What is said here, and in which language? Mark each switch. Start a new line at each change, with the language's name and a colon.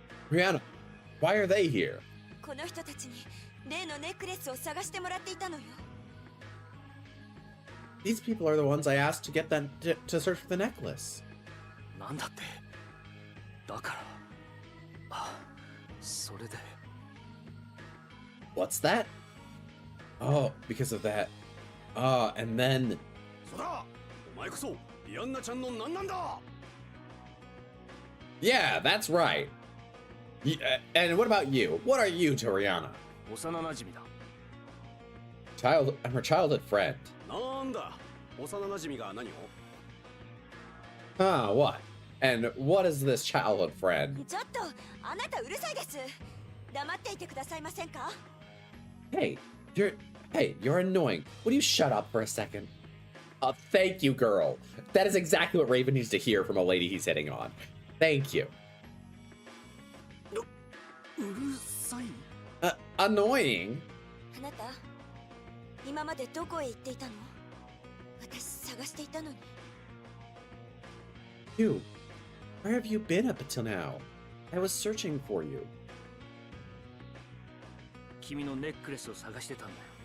English: Rihanna, why are they here?
Japanese: この人たちに例のネックレスを探してもらっていたのよ。
English: These people are the ones I asked to get them to search for the necklace.
Japanese: なんだって。だから。あ、それで。
English: What's that? Oh, because of that. And then.
Japanese: そうだ。お前こそリアンナちゃんの何なんだ?
English: Yeah, that's right. And what about you? What are you to Rihanna?
Japanese: 幼馴染だ。
English: I'm her childhood friend.
Japanese: なんだ。幼馴染が何を?
English: What? And what is this childhood friend?
Japanese: ちょっと、あなたうるさいです。黙っていてくださいませんか?
English: Hey, you're annoying. Would you shut up for a second? Thank you, girl. That is exactly what Raven needs to hear from a lady he's hitting on. Thank you.
Japanese: うるさい?
English: Annoying?
Japanese: あなた、今までどこへ行っていたの? 私探していたのに。
English: You, where have you been up until now? I was searching for you.
Japanese: 君のネックレスを探してたんだよ。